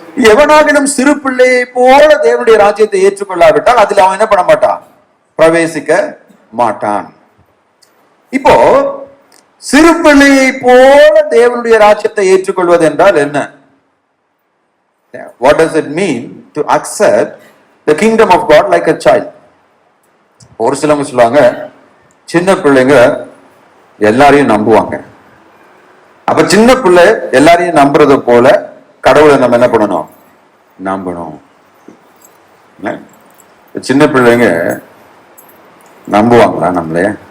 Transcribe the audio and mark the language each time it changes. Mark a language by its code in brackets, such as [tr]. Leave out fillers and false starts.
[ta] எவனாகிலும் சிறு பிள்ளையை போல தேவனுடைய ராஜ்யத்தை ஏற்றுக்கொள்ளாவிட்டால் அதில் அவன் என்ன பண்ண மாட்டான்? பிரவேசிக்க மாட்டான். இப்போ சிறு பிள்ளையை போல தேவனுடைய ராஜ்யத்தை ஏற்றுக்கொள்வது என்றால் என்ன? [en] What does it mean to accept the kingdom of God like a child? [ta] ஒரு சிலவங்க சொல்லுவாங்க, சின்ன பிள்ளைங்க எல்லாரையும் நம்புவாங்க. அப்ப சின்ன பிள்ளை எல்லாரையும் நம்புறத போல கடவுளை நம்ம என்ன பண்ணணும்? நம்பணும். சின்ன பிள்ளைங்க நம்புவாங்களா நம்மளே?